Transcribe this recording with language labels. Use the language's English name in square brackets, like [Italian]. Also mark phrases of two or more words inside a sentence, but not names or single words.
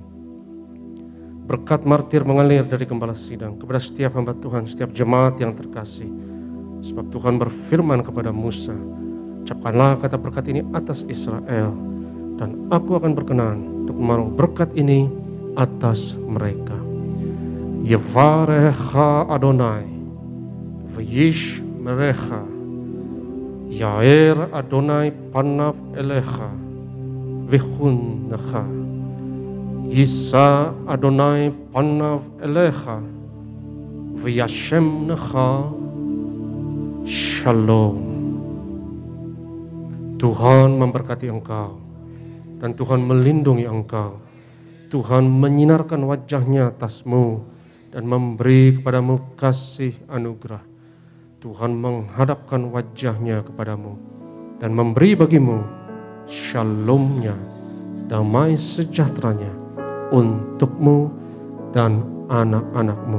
[Indonesian] Berkat martir mengalir dari gembala sidang kepada setiap hamba Tuhan, setiap jemaat yang terkasih. Sebab Tuhan berfirman kepada Musa, ucapkanlah kata berkat ini atas Israel, dan aku akan berkenan untuk menaruh berkat ini atas mereka. [Hebrew] יברכך אדני וישמרך יאר אדני פניו אליך ויחנך ישא אדני פניו אליך וישם לך שלום. [Indonesian] Tuhan memberkati engkau dan Tuhan melindungi engkau. Tuhan menyinarkan wajah-Nya atasmu dan memberi kepadamu kasih anugerah. Tuhan menghadapkan wajah-Nya kepadamu dan memberi bagimu shalom-Nya, damai sejahtera-Nya untukmu dan anak-anakmu.